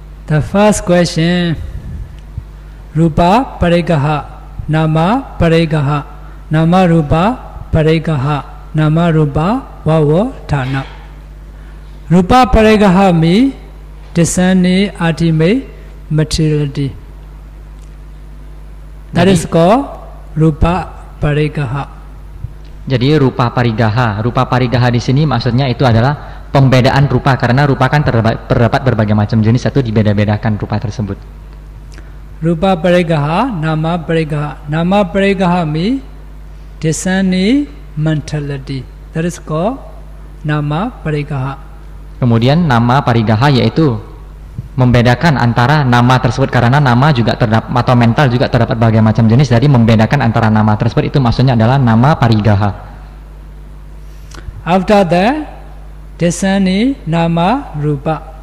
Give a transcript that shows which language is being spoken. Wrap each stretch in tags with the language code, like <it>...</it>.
<en>The first question, rupa parigaha, nama parigaha, nama rupa parigaha. nama rupa vavadhana. Rupa parigaha means discerning ultimate materiality. That is called rupa parigaha.</en> <id>Jadi rupa parigaha. Rupa parigaha di sini maksudnya itu adalah pembedaan rupa, karena rupa kan terdapat berbagai macam jenis, itu dibeda-bedakan rupa tersebut.</id> <pi>Rupa parigaha, nama parigaha.</pi> <en>Nama parigaha means discerning mentality. That is called nama parigaha.</en> <id>Kemudian nama parigaha yaitu membedakan antara nama tersebut, karena nama juga terdapat atau mental juga terdapat berbagai macam jenis, jadi membedakan antara nama tersebut itu maksudnya adalah nama parigaha.</id> <en>After that, discerning nama rupa.</en>